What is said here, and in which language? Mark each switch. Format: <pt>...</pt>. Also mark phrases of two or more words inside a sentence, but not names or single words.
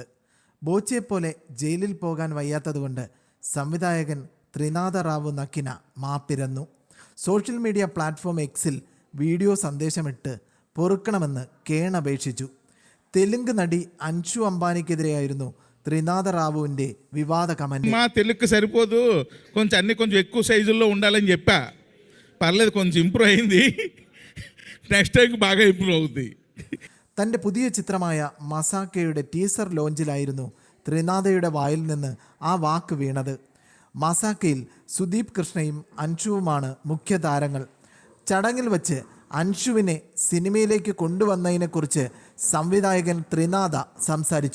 <ml>ബോച്ചയെപ്പോലെ ജയിലിൽ പോകാൻ വയ്യാത്തതുകൊണ്ട് സംവിധായകൻ ത്രിനാഥ റാവു നക്കിന മാപ്പിരന്നു. സോഷ്യൽ മീഡിയ പ്ലാറ്റ്ഫോം എക്സിൽ വീഡിയോ സന്ദേശമിട്ട് പൊറുക്കണമെന്ന് കേണപേക്ഷിച്ചു. തെലുങ്ക് നടി അൻഷു അംബാനിക്കെതിരെയായിരുന്നു ത്രിനാഥ റാവുണ്ടെ വിവാദ കമന്റ്.</ml> <te>మా తెలుగు సరిపోదు, కొంచెం ఎక్కువ సైజుల్లో ఉండాలని చెప్పా. పర్లేదు, కొంచెం ఇంప్రూవ్ అయింది.</te> <en>next time</en> <te>బాగా ఇంప్రూవ్ అవుతుంది.</te> <ml>തൻ്റെ പുതിയ ചിത്രമായ മസാക്കയുടെ ടീസർ ലോഞ്ചിലായിരുന്നു ത്രിനാഥയുടെ വായിൽ നിന്ന് ആ വാക്ക് വീണത്. മസാക്കയിൽ സുദീപ് കൃഷ്ണയും അൻഷുവുമാണ് മുഖ്യ താരങ്ങൾ. ചടങ്ങിൽ വച്ച് അൻഷുവിനെ സിനിമയിലേക്ക് കൊണ്ടുവന്നതിനെക്കുറിച്ച് സംവിധായകൻ ത്രിനാഥ സംസാരിച്ചു.</ml>